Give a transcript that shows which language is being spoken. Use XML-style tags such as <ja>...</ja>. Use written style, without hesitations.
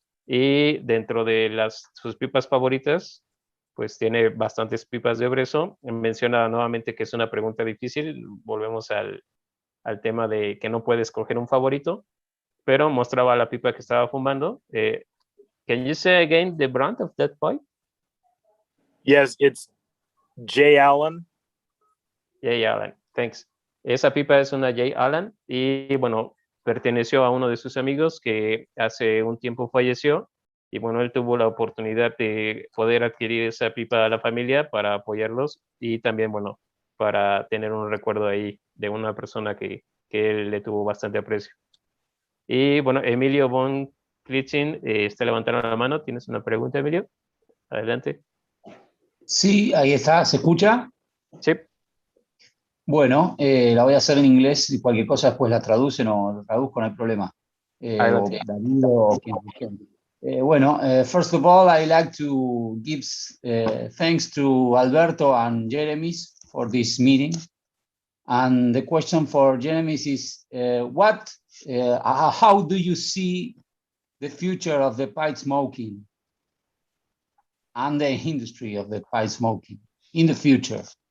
<es>Y dentro de sus pipas favoritas, pues tiene bastantes pipas de brezo. Menciona nuevamente que es una pregunta difícil. Volvemos al tema de que no puede escoger un favorito, pero mostraba la pipa que estaba fumando.</es> <en>Can you say again the brand of that pipe? Yes, it's J. Allen. J. Allen, thanks.</en> <es>Esa pipa es una J. Allen y bueno, perteneció a uno de sus amigos que hace un tiempo falleció y bueno, él tuvo la oportunidad de poder adquirir esa pipa a la familia para apoyarlos y también bueno, para tener un recuerdo ahí de una persona que él le tuvo bastante aprecio. Y bueno, Emilio von Klitzin está levantando la mano. ¿Tienes una pregunta, Emilio? Adelante. Sí, ahí está. ¿Se escucha? Sí. Bueno, la voy a hacer en inglés y cualquier cosa después la traducen o lo traduzco, no hay problema. O David o quien sea.</es> <en>Bueno, first of all, I like to give thanks to Alberto and Jeremy for this meeting. And the question for Jeremy is, how do you see the future of the pipe smoking and the industry of the pipe smoking in the future?</en>